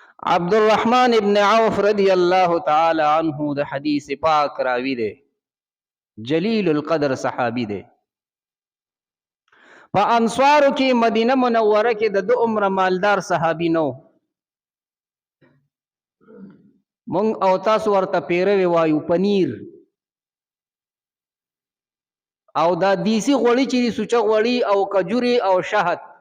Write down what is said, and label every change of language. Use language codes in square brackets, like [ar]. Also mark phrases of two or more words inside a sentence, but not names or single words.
[ps] عبد الرحمن ابن عوف [ar] رضی اللہ تعالی عنہ [ps] د حدیث پاک راوی دے، [ar] جلیل القدر [ps] صحابی دے. په انصارو کې مدینه منوره کې د دو عمر مالدار صحابی نو. مونږ او تاسو ورته پیروي وایو پنیر، او دا دیسی غوړي چې دي سوچه غوړي او کجوري او شهد.